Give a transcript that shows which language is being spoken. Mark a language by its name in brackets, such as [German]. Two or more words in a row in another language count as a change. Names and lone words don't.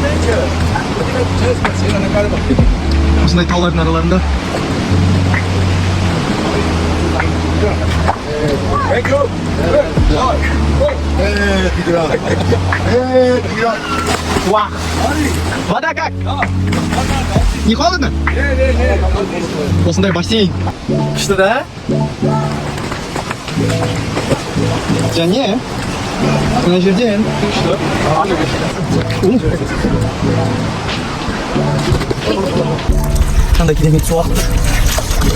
[Kazakh] Осындай таулардың араларында. [Russian] Вода как? Не холодно? [Kazakh] Осындай бассейн. Күшті да? Және мына жерден қандай керемет су ағып тұр.